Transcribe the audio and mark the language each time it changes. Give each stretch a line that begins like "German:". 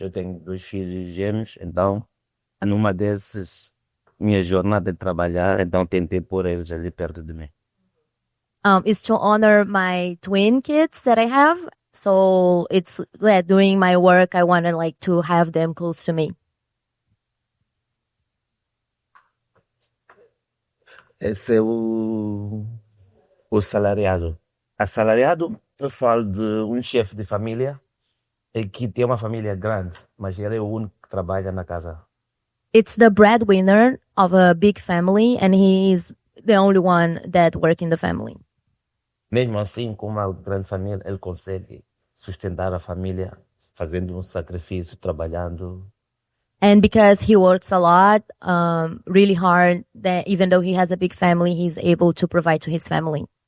Portuguese: Eu tenho 2 filhos gêmeos, então, numa dessas, minha jornada de trabalhar, então tentei pôr eles ali perto de mim.
English: Is to honor my twin kids that I have. So it's doing my work. I want to have them close to me.
Portuguese: Esse é o salariado. Assalariado, eu falo de um chefe de família que tem uma família grande, mas ele é o único que trabalha na casa.
English: It's the breadwinner of a big family, and he is the only one that works in the family.
Portuguese: Mesmo assim, com uma grande família, ele consegue sustentar a família fazendo um sacrifício, trabalhando.
English: And because he works a lot, really hard, that even though he has a big family, he's able to provide to his family.